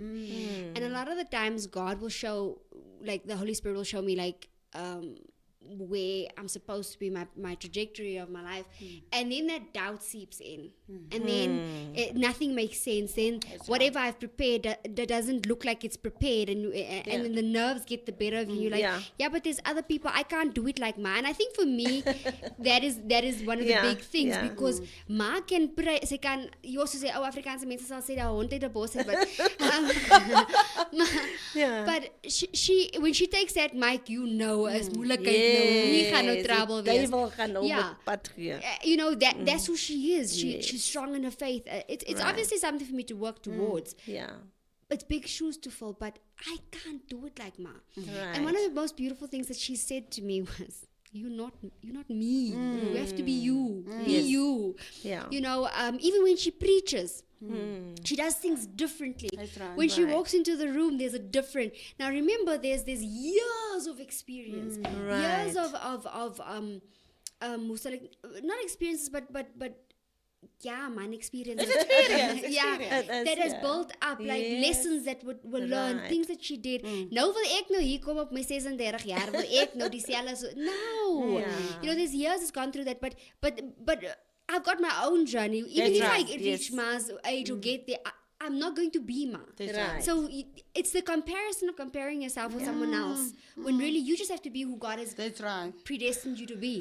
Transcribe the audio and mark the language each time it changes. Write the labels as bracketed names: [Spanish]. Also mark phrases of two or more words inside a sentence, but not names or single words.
[English] And a lot of the times God will show, like the Holy Spirit will show me, like where I'm supposed to be, my trajectory of my life, and then that doubt seeps in, and then nothing makes sense. Then whatever I've prepared that doesn't look like it's prepared, and then the nerves get the better of you. You're like, yeah, but there's other people, I can't do it like mine. I think for me, that is one of the big things, because ma can pray. [Afrikaans] Sy kan, [English] you also say, [Afrikaans] Afrikaanse mense sal sê dat hond het 'n bos het, [English] but she when she takes that mic, you know, [Afrikaans] as moeilikheid. Nie gaan nou trouble wees. [English] You know, that's who she is. She's strong in her faith. It's obviously something for me to work towards. It's big shoes to fill, but I can't do it like Ma. And one of the most beautiful things that she said to me was, you're not me. You have to be you. Be you. You know, even when she preaches, she does things differently. When she walks into the room, there's a different. Now remember, there's years of experience, years of not experiences, but man, experience. That has built up, like lessons that were learned, things that she did. [Afrikaans] Nou wil ek nou hier kom op my 36 jaar, wil ek nou dieselfde so. [English] No. You know, there's years has gone through that, but I've got my own journey. Even if I reach Ma's age or get there, I'm not going to be Ma. So it's the comparison of comparing yourself with someone else, when really you just have to be who God has predestined you to be.